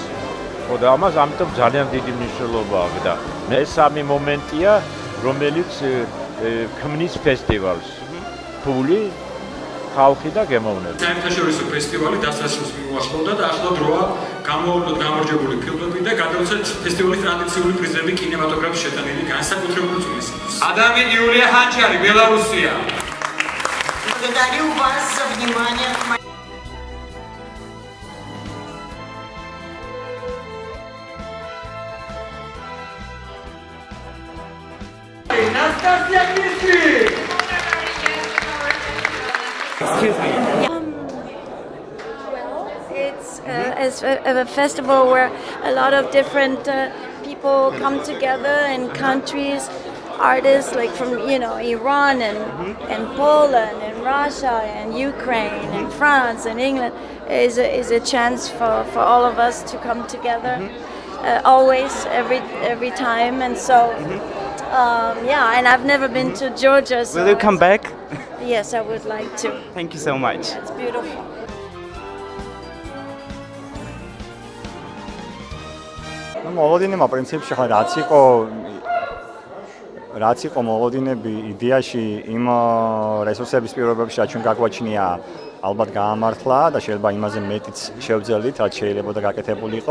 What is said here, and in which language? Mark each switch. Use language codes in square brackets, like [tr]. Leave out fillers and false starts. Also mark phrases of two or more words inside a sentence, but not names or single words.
[ka] ხო და ამას ამიტომ ძალიან დიდი მნიშვნელობა აქვს და მესამე მომენტია, რომელიც ქმნის ფესტივალს. ფული, ხალხი და გემოვნები. საერთაშორისო ფესტივალი დასასრულს მიუახლოვდა და ახლა დროა გამოვაკლოთ გამარჯვებული ფილმები და გადავცეთ фестиваლის ტრადიციული პრიზები კინემატოგრაფის შეტანილი განსაკუთრებული წვლის. [ru] Адамი Юлия Ханчари, Белоруссия. Благодарю вас за внимание. Настасья Миши. [en] Excuse me. It's a festival where a lot of different people come together in countries, artists like from Iran and Poland and Russia and Ukraine and France and England is a chance for all of us to come together always every time, and so and I've never been to Georgia. So Will you come back? Yes, I would like to. Thank you so much. It's beautiful. [ka] მოლოდინებმა პრინციპში ხა რაც იყო მოლოდინები იდეაში იმ რესურსების პირობებში რაც ჩვენ გაგვაჩნია ალბათ გაამართლა და შეიძლება იმაზე მეტიც შევძელით რაც შეიძლება და გაკეთებულიყო.